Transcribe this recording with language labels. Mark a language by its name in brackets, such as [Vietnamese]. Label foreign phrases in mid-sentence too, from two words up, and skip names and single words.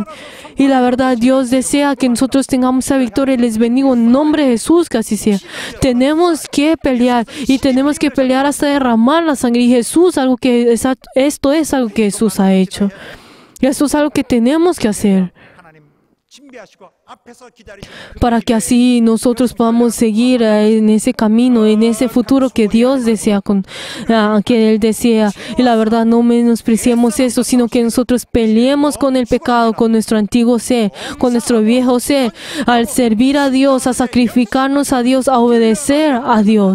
[Spanish] Y la verdad, Dios desea que nosotros tengamos esa victoria. Les bendigo en nombre de Jesús, que así sea. Tenemos que pelear y tenemos que pelear hasta derramar la sangre. Y esto es algo que Jesús ha hecho. Esto es algo que tenemos que hacer. [Korean] 하나님 준비하시고 앞에서 기다리시는 [Spanish] Para que así nosotros podamos seguir en ese camino, en ese futuro que Dios desea, que Él desea. Y la verdad, no menospreciemos eso, sino que nosotros peleemos con el pecado, con nuestro antiguo ser, con nuestro viejo ser, al servir a Dios, a sacrificarnos a Dios, a obedecer a Dios.